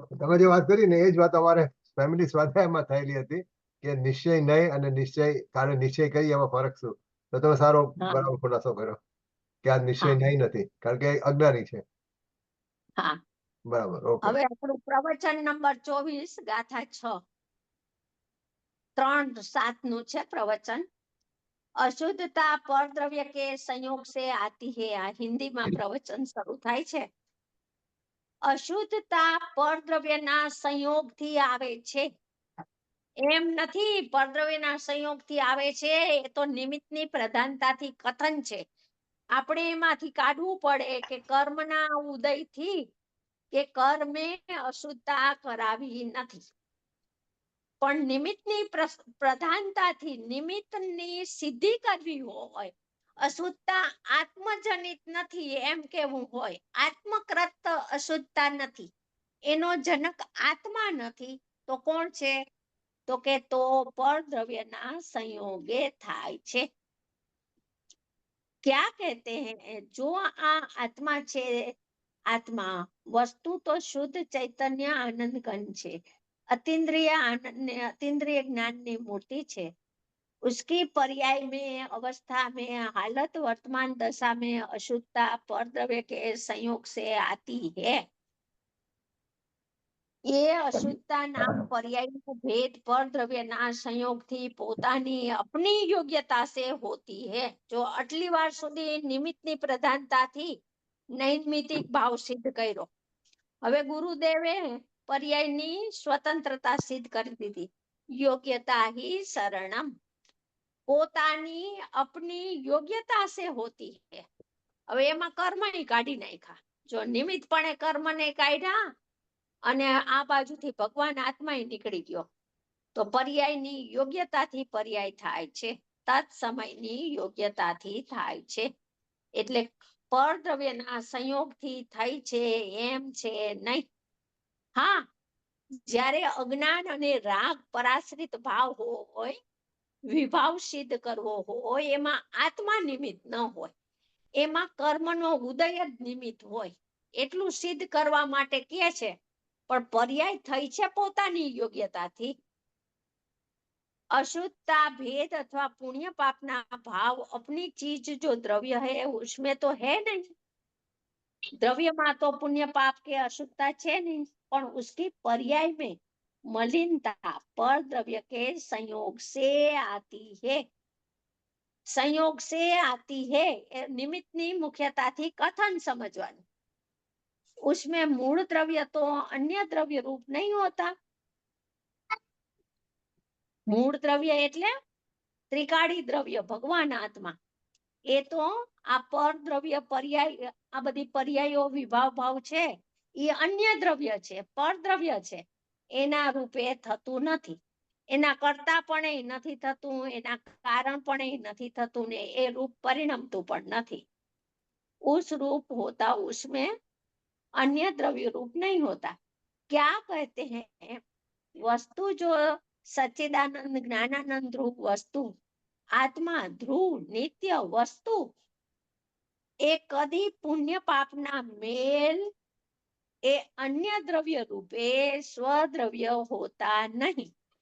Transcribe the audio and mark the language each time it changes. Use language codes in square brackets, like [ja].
[gu] તમે જે વાત કરી ને એ જ વાત અમારે ફેમિલી સ્વાધ્યાયમાં થયેલી હતી કે નિશ્ચય નહીં અને નિશ્ચય તારે નિશ્ચય કરી એમાં ફરક શું? તો તમે સારો બરાબર ખુલાસો કર્યો કે આ નિશ્ચય નહીં નથી કારણ કે અજ્ઞાની છે. હા બરાબર. ઓકે. હવે આપણું પ્રવચન નંબર 24 ગાથા 6 3:7 નું છે પ્રવચન. [hi] અશુદ્ધતા પરદ્रव्य के संयोग से आती है. [gu] આ હિન્દીમાં પ્રવચન શરૂ થાય છે. અશુદ્ધતા પરદ્રવ્યના સંયોગથી આવે છે એમ નથી. પરદ્રવ્યના સંયોગથી આવે છે એ તો નિમિત્તની પ્રધાનતાથી કથન છે. આપણે એમાંથી કાઢવું પડે કે કર્મના ઉદયથી કે કર્મે અશુદ્ધતા કરાવી નથી, પણ નિમિત્તની પ્રધાનતાથી નિમિત્તની સિદ્ધિ કરવી હોય. અશુદ્ધતા આત્મજનિત નથી એમ કેવું હોય. આત્મકૃત અશુદ્ધતા નથી, એનો જનક આત્મા નથી. તો કોણ છે? તો કે તો પરદ્રવ્યના સંયોગે થાય છે. ક્યાં કહેતે हैं જો આ આત્મા છે, આત્મા વસ્તુ તો શુદ્ધ ચૈતન્ય આનંદ ઘન છે, अतीन्द्रिय आनंद ने अतीन्द्रिय ज्ञान ने मूर्ति छे. [hi] उसकी पर्याय में अवस्था में हालत वर्तमान दशा में अशुद्धता परद्रव्य के संयोग से आती है. ये अशुद्धता नाम पर्याय નો भेद परद्रव्य ના संयोग થી પોતાની अपनी योग्यता से होती है. [gu] जो આટલી વાર સુધી નિમિત્તની પ્રધાનતાથી નૈમિતિક ભાવ સિદ્ધ કર્યો. હવે ગુરુદેવે पर्यायની સ્વતંત્રતા સિદ્ધ કરી દીધી. યોગ્યતા ही शरणम, પોતાની [hi] अपनी योग्यता से होती है. [gu] હવે એમાં કર્મ કાઢી નાખ્યા. જો નિમિત્તપણે કર્મને કાઢ્યા અને આ બાજુથી ભગવાન આત્મા નીકળી ગયો તો પર્યાયની યોગ્યતાથી પર્યાય થાય છે, તત્સમયની યોગ્યતાથી થાય છે. એટલે પરદ્રવ્યના સંયોગથી થઈ છે એમ છે નહીં. હા, જ્યારે અજ્ઞાન અને રાગ પરાશ્રિત ભાવ હોય, વિભાવ સિદ્ધ કરવો હોય, એમાં આત્મા નિમિત્ત ન હોય, એમાં કર્મનો ઉદય જ નિમિત્ત હોય. એટલું સિદ્ધ કરવા માટે કહે છે, પણ પર્યાય થઈ છે પોતાની યોગ્યતાથી. [hi] अशुद्धता भेद अथवा पुण्य पापना भाव अपनी चीज जो द्रव्य है उसमें तो है नहीं. द्रव्य में तो पुण्य पाप के अशुद्धता है नहीं, पर उसकी पर्याय में मलिनता पर द्रव्य के संयोग से आती है. संयोग से आती है निमित्तनी मुख्यताથી कथन समझવાનું. उसमें मूल द्रव्य तो अन्य द्रव्य रूप नहीं होता. [gu] મૂળ દ્રવ્ય એટલે ત્રિકાળી દ્રવ્ય ભગવાન આત્મા. એ તો આ પર દ્રવ્ય પર્યાય, આ બધી પર્યાયો વિભાવ ભાવ છે એ અન્ય દ્રવ્ય છે, પર દ્રવ્ય છે. એના રૂપે થતું નથી, એના કરતા પણ નથી થતું, એના કારણ પણ નથી થતું, ને એ રૂપ પરિણમતું પણ નથી. [hi] उस रूप होता उसमें अन्य द्रव्य रूप नहीं होता. क्या कहते हैं? वस्तु जो सच्चिदानंद ज्ञानानंद रूप वस्तु आत्मा ध्रुव नित्य वस्तु [gu] એ કદી પુણ્ય પાપના મેલ એ અન્ય દ્રવ્ય રૂપે સ્વદ્રવ્ય હોતા નહીં.